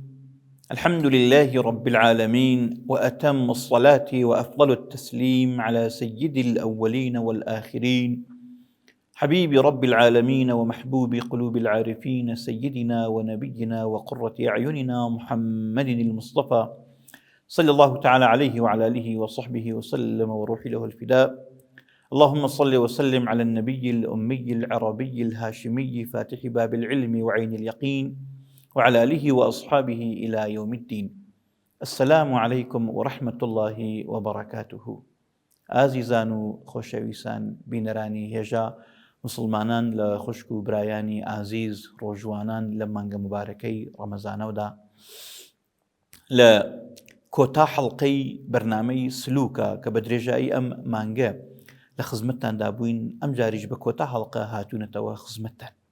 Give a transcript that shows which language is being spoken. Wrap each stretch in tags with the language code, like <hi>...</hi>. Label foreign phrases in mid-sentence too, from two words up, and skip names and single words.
<ar>الحمد لله رب العالمين، وأتم الصلاة وأفضل التسليم على سيد الأولين والآخرين، حبيب رب العالمين ومحبوب قلوب العارفين، سيدنا ونبينا وقرة أعيننا محمد المصطفى، صلى الله تعالى عليه وعلى آله وصحبه وسلم وروحي له الفداء. اللهم صل وسلم على النبي الأمي العربي الهاشمي فاتح باب العلم وعين اليقين، وعلى آله وأصحابه إلى يوم الدين. السلام عليكم ورحمة الله وبركاته.</ar> <ckb>ئازیزان و خۆشەویستان بینەرانی هێژا مسلمانان لە خوشک و برایانی ئازیز ڕۆژوانان لە مانگە مبارەکەی ڕەمەزانەوەدا لە کۆتا حەڵقەی بەرنامەی سلووکە کە بە درێژایی ئەم مانگە لە خزمەتتاندا بووین، ئەم جاریش بە کۆتا حەڵقە هاتوونەتەوە خزمەتتان.</ckb>